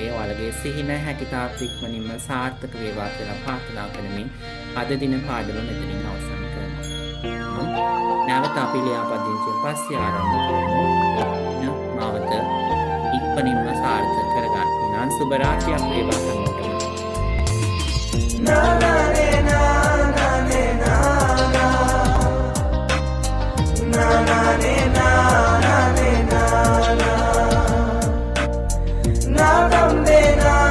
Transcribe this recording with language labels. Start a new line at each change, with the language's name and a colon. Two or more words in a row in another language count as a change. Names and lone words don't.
Sinhala: ඔයාලගේ සිහින හැකිතාක් ඉක්මනින්ම සාර්ථක වේවා කියලා ප්‍රාර්ථනා කරමින් අද දින පාඩම මෙතනින් අවසන් කරනවා. නැවත අපි ලියාපදිංචියෙන් පස්සේ ආරම්භ කරමු. මාවත ඉක්මනින්ම සාර්ථක කරගන්න. එහෙනම් සුබ රාත්‍රියක් වේවා හැමෝටම. Na na ne na na ne na na na na ne na na ne na na na dam de na